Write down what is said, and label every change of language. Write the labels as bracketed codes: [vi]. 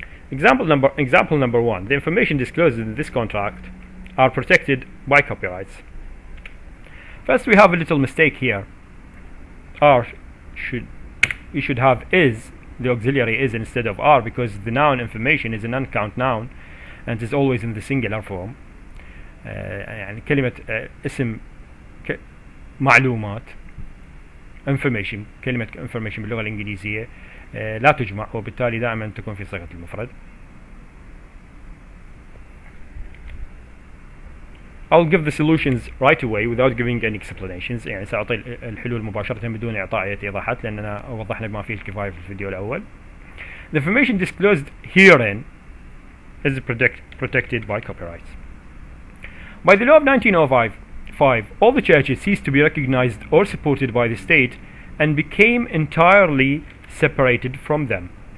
[en] Example number 1. The information disclosed in this contract are protected by copyrights. First, we have a little mistake here. We should have is, the auxiliary is, instead of are, because the noun information is an uncount noun and is always in the singular form. [ar] يعني كلمة اسم معلومات information، كلمة information باللغة الإنجليزية لا تجمع، وبالتالي دائما تكون في صيغة المفرد. [en] I'll give the solutions right away without giving any explanations. [ar] يعني سأعطي الحلول مباشرة بدون إعطاء أي إيضاحات، لأننا وضحنا بما فيه الكفاية في الفيديو الأول. [en] The information disclosed herein is protected by copyrights. By the law of 1905, all the churches ceased to be recognized or supported by the state and became entirely separated from them.